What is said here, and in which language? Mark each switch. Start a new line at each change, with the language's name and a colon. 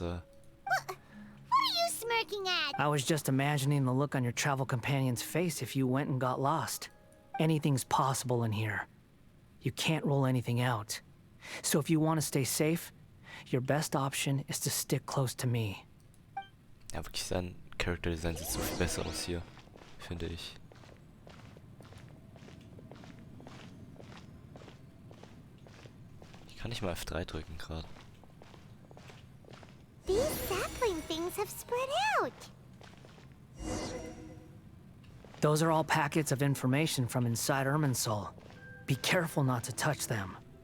English: What are you smirking at? I was just imagining the look on your travel companion's face if you went and got lost. Anything's possible in here. You can't rule anything out. So if you want to stay safe, your best option is to stick close to me.
German: Ja, wirklich, sein Character Design sieht so viel besser aus hier, finde ich. Ich kann nicht mal F3 drücken gerade.
English: These sapling things have spread out. Those are all packets of information from inside Irminsul. Be careful not to touch them.